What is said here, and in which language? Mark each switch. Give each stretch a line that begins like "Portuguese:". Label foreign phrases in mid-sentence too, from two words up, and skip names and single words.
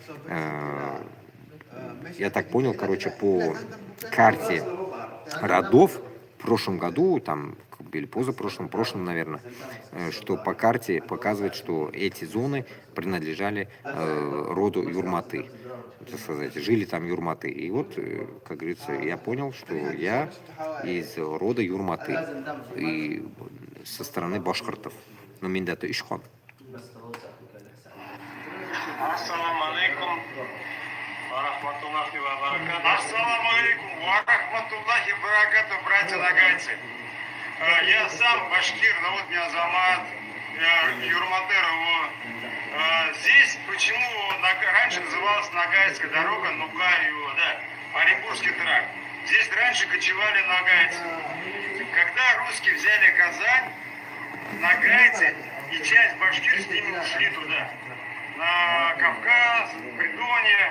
Russian: Я так понял, короче, по карте родов в прошлом году, там, или позапрошлом, наверное, что по карте показывает, что эти зоны принадлежали роду юрматы, так сказать, жили там юрматы. И вот, как говорится, я понял, что я из рода юрматы и со стороны башкиртов. Но миндата ишхан.
Arabic: السلام عليكم ورحمة الله وبركاته. السلام عليكم ورحمة الله وبركاته,
Russian: братья нагайцы. Я сам башкир, зовут меня Замат, Юрматерову. Здесь почему раньше называлась Ногайская дорога, Нугаю, да, Оренбургский тракт. Здесь раньше кочевали ногайцы. Когда русские взяли Казань, ногайцы и часть башкир с ними ушли туда, на Кавказ, Придонье.